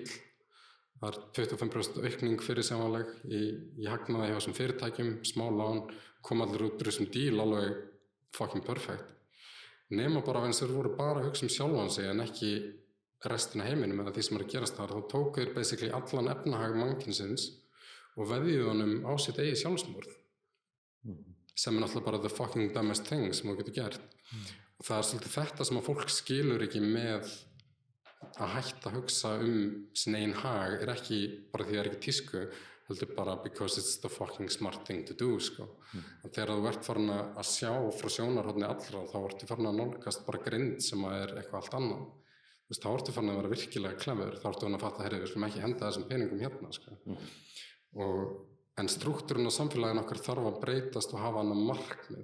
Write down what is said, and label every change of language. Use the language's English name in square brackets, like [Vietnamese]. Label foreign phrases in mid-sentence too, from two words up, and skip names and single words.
[Icelandic] Það 25% aukning fyrirsjáanleg í hagnaði hjá þessum fyrirtækjum, smá lán, kom allir út úr þessum díl alveg [English] fucking perfect. [Icelandic] Nema bara eins og þeir voru bara að hugsa sjálfan sig en ekki restina heiminum eða því sem að gerast þar, þá tóku þeir basically allan efnahag mannkynsins og veðjuðu honum á sitt eigið sjálfsmorð sem náttúrulega bara [English] the fucking dumbest thing [Icelandic] sem þú getur gert. Og það svolítið þetta sem að fólk skilur ekki með að hætta að hugsa sin eigin hag ekki bara því það ekki tísku, heldur bara [English] because it's the fucking smart thing to do, [Icelandic] sko. Þegar þú ert farin að sjá frá sjónarhorni allra, þá ertu farin að nálgast bara grind sem að eitthvað allt annað. Þú veist, þá ertu farin að vera virkilega clever, þá ertu farin að fatta, heyrðu, við skulum ekki henda þessum peningum hérna, sko. En strúktúrinn á samfélaginu okkar þarf að breytast og hafa annað markmið.